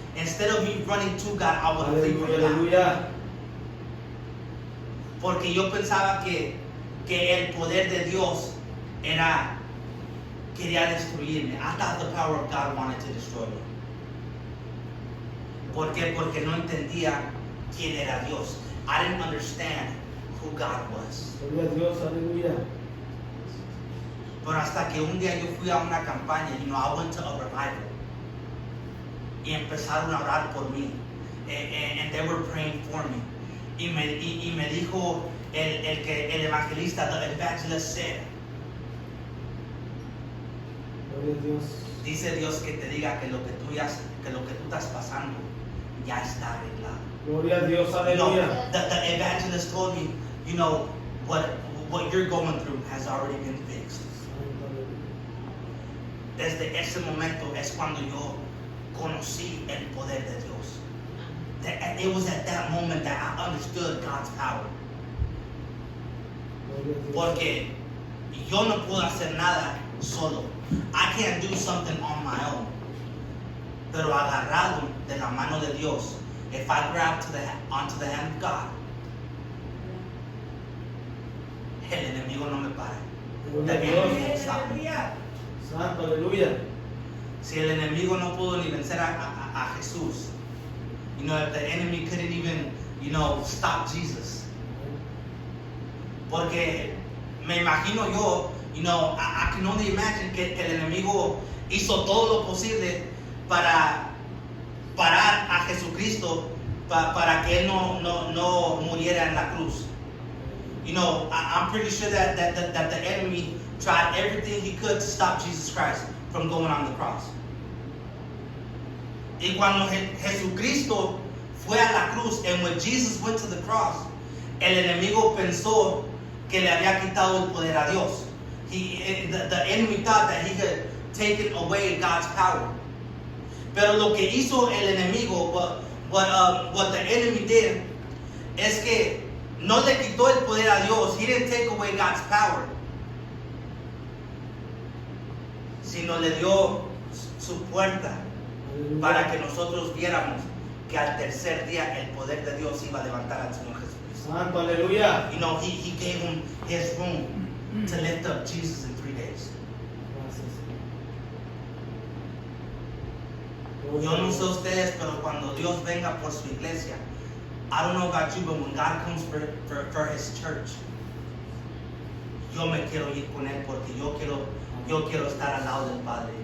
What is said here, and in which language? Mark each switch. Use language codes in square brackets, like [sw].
[en] Instead of me running to God, I would flee from [es] Aleluya, [en] God. [es] aleluya. Porque yo pensaba que el poder de Dios quería destruirme. [en] I thought the power of God wanted to destroy me. [es] ¿Por qué? Porque no entendía quién era Dios. [en] I didn't understand who God was. [es] Gloria a Dios, aleluya. Pero hasta que un día yo fui a una campaña, [en] I went to a revival. [es] Y empezaron a orar por mí. [en] And they were praying for me. [es] Y me dijo el evangelista, [en] the evangelist said, [es] Gloria a Dios. dice Dios que te diga que lo que tú estás pasando ya está arreglado. Gloria a Dios, aleluya. [en] The evangelist told me, what you're going through has already been fixed. [es] Santo, aleluya. Desde ese momento es cuando yo conocí el poder de Dios. [en] It was at that moment that I understood God's power. [es] Gloria a Dios. Porque yo no puedo hacer nada solo. [en] I can't do something on my own. [es] Pero agarrado de la mano de Dios, [en] if I grab onto the hand of God, [es] el enemigo no me para. Gloria a [en] The [es] Dios. [en] enemy won't stop me. [es] Santo, aleluya. Si el enemigo no pudo ni vencer a Jesús, [en] if the enemy couldn't even, stop Jesus. [es] Porque me imagino yo, [en] I can only imagine [es] que el enemigo hizo todo lo posible para parar a Jesucristo para que él no muriera en la cruz. [en] I'm pretty sure that the enemy tried everything he could to stop Jesus Christ from going on the cross. [es] Y cuando Jesucristo fue a la cruz, [en] and when Jesus went to the cross, [es] el enemigo pensó que le había quitado el poder a Dios. [en] The enemy thought that he had taken away God's power. [es] Pero lo que hizo el enemigo, [en] what the enemy did, [es] es que no le quitó el poder a Dios. He didn't take away God's power, sino le dio su puerta para que nosotros viéramos que al tercer día el poder de Dios iba a levantar al Señor Jesucristo. Santo, aleluya. [en] He gave him his room to lift up Jesus in 3 days. [es] Gracias. Yo no sé ustedes, pero cuando Dios venga por su iglesia, [en] I don't know about you, but when God comes for his church, [es] yo me quiero ir con él porque yo quiero estar al lado del Padre.